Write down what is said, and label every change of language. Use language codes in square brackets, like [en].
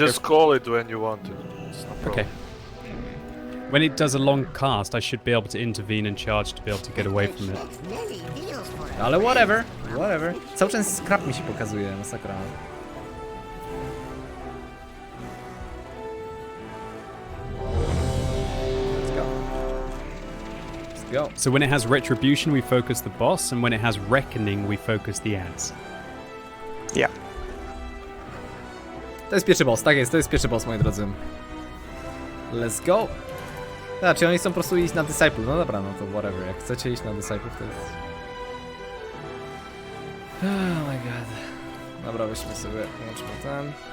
[en] just call it when you want it. It's no problem. Okay. When it does a long cast, I should be able to intervene and charge to be able to get away from it. Many deals for it. [pl] Ale whatever. Cały czas scrap mi się pokazuje, masakra. [en] Let's go. Let's go. So when it has Retribution, we focus the boss, and when it has Reckoning, we focus the ads. Yeah. [pl] To jest pierwszy boss, tak jest, to jest pierwszy boss, moi drodzy. [en] Let's go. [pl] Znaczy oni chcą po prostu iść na Disciple, no dobra, no to whatever, jak chcecie iść na Disciple, to jest... [en] Oh my god. [pl] Dobra, weźmy sobie, łączmy ten.